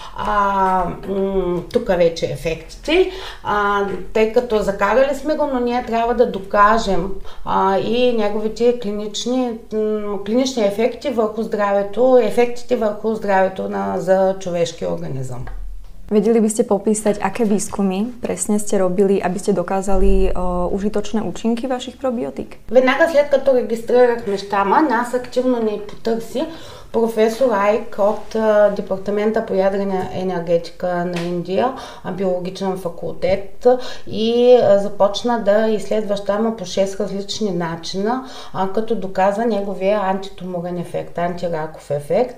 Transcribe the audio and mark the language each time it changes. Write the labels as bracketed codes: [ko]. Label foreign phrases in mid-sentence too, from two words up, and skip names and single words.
[bg] Тук вече ефектите, тъй като закарали сме го, но ние трябва да докажем и неговите клинични ефекти върху здравето, за човешкия организъм. [sk] Vedeli by ste popísať, aké výskumy presne ste robili, aby ste dokázali užitočné účinky vašich probiotík? [bg] Веднага след като регистрирахме щама, нас активно ни потърси професор Айк от Департамента по ядрена енергетика на Индия, биологичен факултет, и започна да изследва щама по 6 различни начина, като доказа неговия антитуморен ефект, антираков ефект.